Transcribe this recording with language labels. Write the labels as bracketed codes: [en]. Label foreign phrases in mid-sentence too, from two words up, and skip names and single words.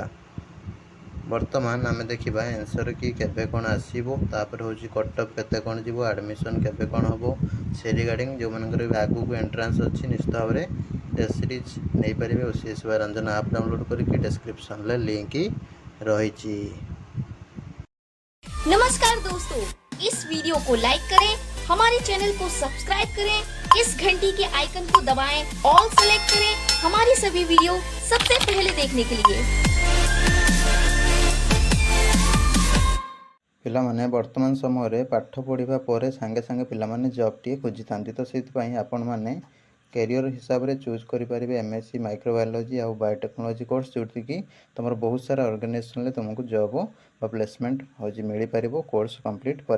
[or] ବର୍ତ୍ତମାନ ଆମେ ଦେଖିବା [en] answer key [or] କେବେ କ'ଣ ଆସିବ, ତାପରେ ହେଉଛି [en] cut off [or] କେତେ କ'ଣ ଯିବ, ଆଡ଼ମିସନ୍ କେବେ କ'ଣ ହେବ, ସେ ରିଗାର୍ଡ଼ିଂ ଯେଉଁମାନଙ୍କର ବି ଆଗକୁ ଏଣ୍ଟ୍ରାନ୍ସ ଅଛି ନିଶ୍ଚିତ ଭାବରେ [en] test series [or] ନେଇପାରିବେ। OCS ରଞ୍ଜନ [en] app download [or] କରିକି ଡେସ୍କ୍ରିପ୍ସନରେ ଲିଙ୍କ୍ ରହିଛି। [hi] नमस्कार दोस्तों, इस वीडियो को लाइक करें, हमारे चैनल को सब्सक्राइब करें, इस घंटी के आइकन को दबाएं, [en] all select [hi] करें हमारी सभी वीडियो सबसे पहले देखने के लिए। [or] ପିଲାମାନେ ବର୍ତ୍ତମାନ ସମୟରେ ପାଠ ପଢ଼ିବା ପରେ ସାଙ୍ଗେ ସାଙ୍ଗେ ପିଲାମାନେ ଜବ୍ଟିଏ ଖୋଜିଥାନ୍ତି, ତ ସେଥିପାଇଁ ଆପଣମାନେ କ୍ୟାରିୟର ହିସାବରେ ଚୁଜ୍ କରିପାରିବେ [en] MSc microbiology [or] ଆଉ ବାୟୋଟେକ୍ନୋଲୋଜି କୋର୍ସ, ଯେଉଁଠିକି ତୁମର ବହୁତ ସାରା ଅର୍ଗାନାଇଜେସନରେ ତୁମକୁ ଜବ୍ ବା ପ୍ଲେସମେଣ୍ଟ ହେଉଛି ମିଳିପାରିବ [en] course complete [or] ପରେ।